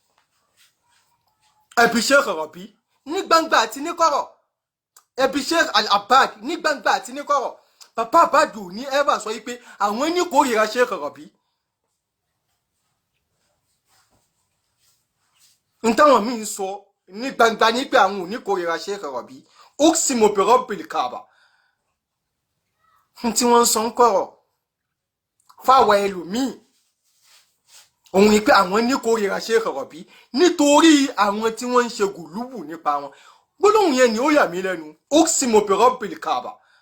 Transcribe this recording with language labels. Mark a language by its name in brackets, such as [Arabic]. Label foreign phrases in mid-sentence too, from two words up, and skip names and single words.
[Yoruba] ẹbí Sheikh Rabi ní gbangba àti ní kọ̀rọ̀ ẹbí Sheikh Al-Abbad ní gbangba àti ní kọ̀rọ̀ bàbá Abbad ní ẹ́bà sọ wípé àwọn ní kórìíra Sheikh Rabi n táwọn míì sọ ní gbangba ní pé àwọn ò ní kórìíra Sheikh Rabi [Arabic] أقسم برب الكعبة [Yoruba] tí wọ́n sọ ń kọ̀rọ̀ fáwọn ẹlòmíì òun ni pé àwọn ní kórìíra Sheikh Rabi nítorí àwọn tí wọ́n ń ṣe gùlúbù nípa wọn gbólóhùn yẹn ni ó yà mí lẹ́nu [Arabic] أقسم برب الكعبة